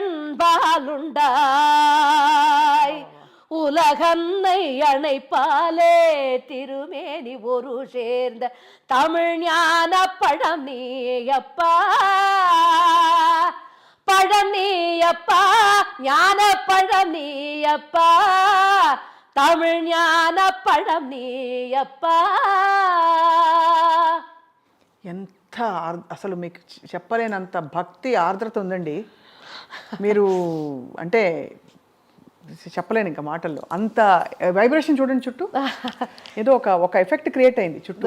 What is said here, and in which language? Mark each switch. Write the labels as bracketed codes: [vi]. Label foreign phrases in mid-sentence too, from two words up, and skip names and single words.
[ta] பெண்பாலுண்டாய், உலகன்னை அணைப்பாலே திருமேனி ஒரு சேர்ந்த தமிழ் ஞான பழம் நீயப்பா, பழம் நீயப்பா, ஞான பழம் நீயப்பா, தமிழ் ஞான பழம் நீயப்பா. [te] ఎంత అసలు మీకు చెప్పలేనంత భక్తి ఆర్ద్రత ఉందండి. మీరు అంటే చెప్పలేను ఇంకా మాటల్లో, అంత వైబ్రేషన్ చూడండి చుట్టూ, ఏదో ఒక [en] effect create [te] అయింది చుట్టూ.